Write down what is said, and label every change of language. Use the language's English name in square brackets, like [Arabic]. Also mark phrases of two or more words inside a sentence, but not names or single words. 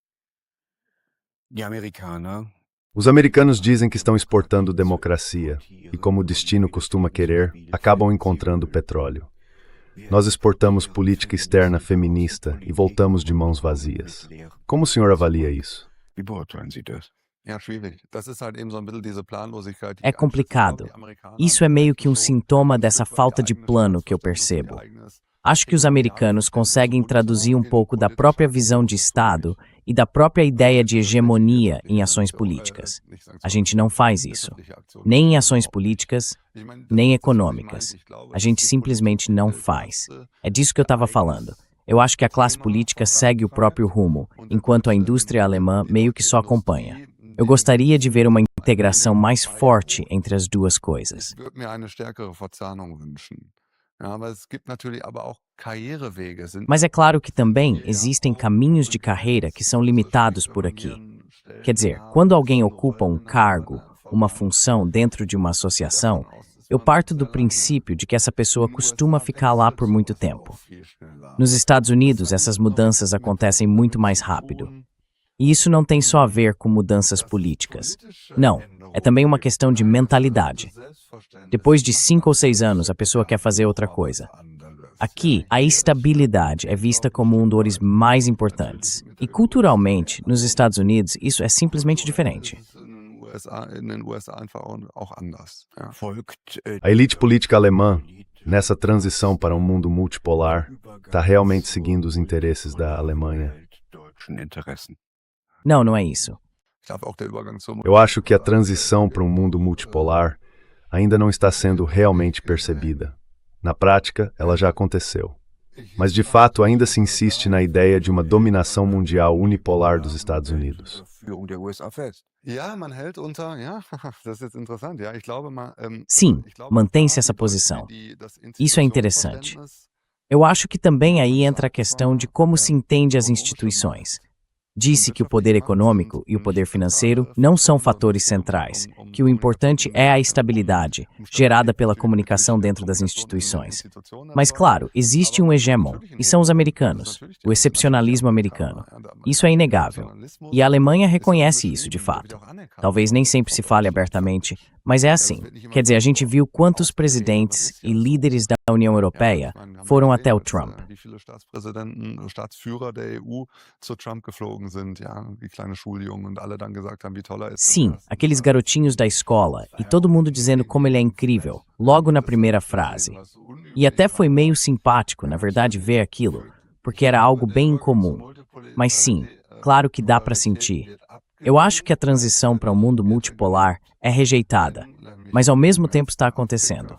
[German] Die Amerikaner [Portuguese] Os americanos dizem que estão exportando democracia e, como o destino costuma querer, acabam encontrando petróleo. Nós exportamos política externa feminista e voltamos de mãos vazias. Como o senhor avalia isso? [German] Wie beurteilen Sie das? Ja, schwierig. Das ist halt eben so ein bisschen diese Planlosigkeit. [Portuguese] É complicado. Isso é meio que um sintoma dessa falta de plano que eu percebo. Acho que os americanos conseguem traduzir um pouco da própria visão de Estado e da própria ideia de hegemonia em ações políticas. A gente não faz isso. Nem em ações políticas, nem econômicas. A gente simplesmente não faz. É disso que eu estava falando. Eu acho que a classe política segue o próprio rumo, enquanto a indústria alemã meio que só acompanha. Eu gostaria de ver uma integração mais forte entre as duas coisas. [German] Ich würde mir eine stärkere Verzahnung wünschen. Ja, aber es gibt natürlich aber auch Karrierewege. [Portuguese] Mas é claro que também existem caminhos de carreira que são limitados por aqui. Quer dizer, quando alguém ocupa um cargo, uma função dentro de uma associação, eu parto do princípio de que essa pessoa costuma ficar lá por muito tempo. Nos Estados Unidos, essas mudanças acontecem muito mais rápido. E isso não tem só a ver com mudanças políticas. Não, é também uma questão de mentalidade. Depois de 5 ou 6 anos, a pessoa quer fazer outra coisa. Aqui, a estabilidade é vista como um dos mais importantes. E culturalmente, nos Estados Unidos, isso é simplesmente diferente. [German] In den USA einfach auch anders. Ja. Folgt [Portuguese] A elite política alemã, nessa transição para um mundo multipolar, está realmente seguindo os interesses da Alemanha. [German] deutschen Interessen. [Portuguese] Não, não é isso. [German] Ich glaube auch der Übergang zum [Portuguese] Eu acho que a transição para um mundo multipolar ainda não está sendo realmente percebida. Na prática, ela já aconteceu. Mas, de fato, ainda se insiste na ideia de uma dominação mundial unipolar dos Estados Unidos. [German] Führung der USA fest. Ja, man hält unter, ja, das ist jetzt interessant. Ja, ich glaube mal, [Portuguese] Sim, [German] ich glaube, [Portuguese] mantém-se da essa [German] die- [Portuguese] posição. [German] das [Portuguese] Isso é interessante. [German] Institutionsverständnis [Portuguese] Eu acho que também aí entra a questão de como se entende as instituições. Disse que o poder econômico e o poder financeiro não são fatores centrais, que o importante é a estabilidade, gerada pela comunicação dentro das instituições. Mas, claro, existe um hegemon, e são os americanos, o excepcionalismo americano. Isso é inegável. E a Alemanha reconhece isso, de fato. Talvez nem sempre se fale abertamente, mas é assim. Quer dizer, a gente viu quantos presidentes e líderes da União Europeia foram até o Trump. [German] Wie viele Staatspräsidenten, Staatsführer der EU zu Trump geflogen sind, ja, wie kleine Schuljungen und alle dann gesagt haben, wie toll er ist. [Portuguese] Sim, aqueles garotinhos da escola, e todo mundo dizendo como ele é incrível, logo na primeira frase. E até foi meio simpático, na verdade, ver aquilo, porque era algo bem incomum. Mas sim, claro que dá para sentir. Eu acho que a transição para um mundo multipolar é rejeitada, mas ao mesmo tempo está acontecendo.